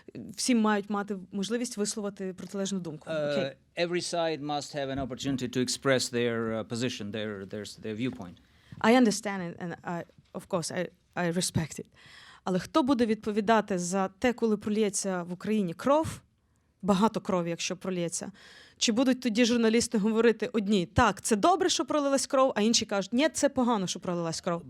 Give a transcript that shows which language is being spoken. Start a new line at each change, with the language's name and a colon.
Ukrainian: Всі мають мати можливість висловити протилежну думку.
English: Okay. Every side must have an opportunity to express their position, their viewpoint. I understand it, and of course, I respect it.
Ukrainian: Але хто буде відповідати за те, коли пролється в Україні кров, багато крові, якщо пролється, чи будуть тоді журналісти говорити одні, так, це добре, що пролилась кров, а інші кажуть, ні, це погано, що пролилась кров.